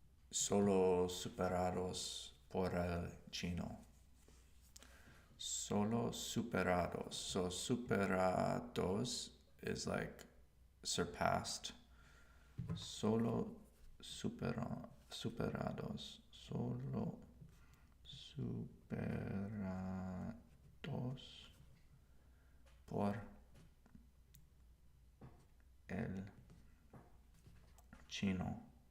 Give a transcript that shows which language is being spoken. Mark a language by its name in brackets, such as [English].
[Spanish] Solo superados por el chino. Solo superados. [English] So superados is like surpassed. [Spanish] Solo superados. Solo superados por el chino.